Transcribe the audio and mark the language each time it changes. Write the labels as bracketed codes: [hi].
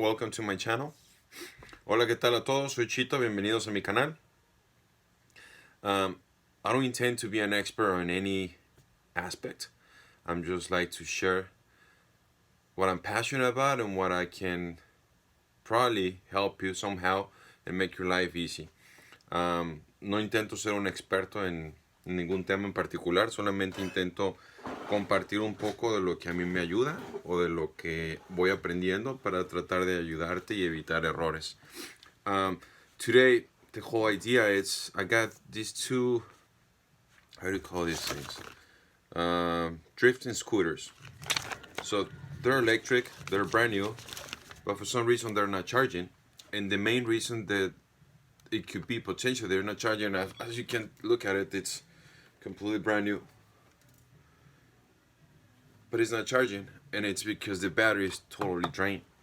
[en] Welcome to my channel. [es] Hola, ¿qué tal a todos? Soy Chito. Bienvenidos a mi canal. [en] I don't intend to be an expert on any aspect. I'm just like to share what I'm passionate about and what I can probably help you somehow and make your life easy. [es] No intento ser un experto en ningún tema en particular, solamente intento compartir un poco de lo que a mí me ayuda o de lo que voy aprendiendo para tratar de ayudarte y evitar errores. [en] Today, the whole idea is I got these two, how do you call these things? Drifting scooters. So they're electric, they're brand new, but for some reason they're not charging. And the main reason that it could be potential they're not charging, as you can look at it, it's completely brand new, but it's not charging, and it's because the battery is totally drained.